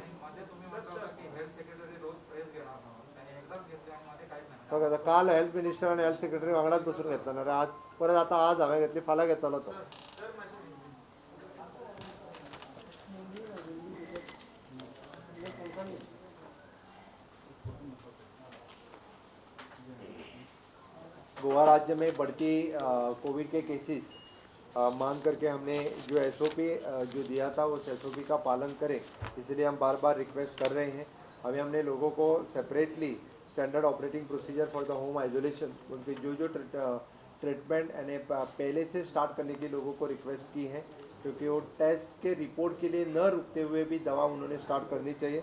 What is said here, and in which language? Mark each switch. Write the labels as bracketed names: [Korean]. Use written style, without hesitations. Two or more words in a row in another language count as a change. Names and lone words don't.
[Konkani] तो काल [English] health minister [Konkani] आनी [English] health secretary [Konkani] वांगडाच बसून घेतला ना रे आज परत आज हांवें घेतली फाल्यां घेतलो तो. [Hindi] गोवा राज्य में बढ़ती कोविड के केसेस मान करके हमने जो SOP जो दिया था उस SOP का पालन करें, इसलिए हम बार बार रिक्वेस्ट कर रहे हैं. अभी हमने लोगों को [English] separately standard operating procedure for the home isolation [Hindi] उनके जो ट्रीटमेंट यानी पहले से स्टार्ट करने की लोगों को रिक्वेस्ट की है, क्योंकि वो टेस्ट के रिपोर्ट के लिए न रुकते हुए भी दवा उन्होंने स्टार्ट करनी चाहिए.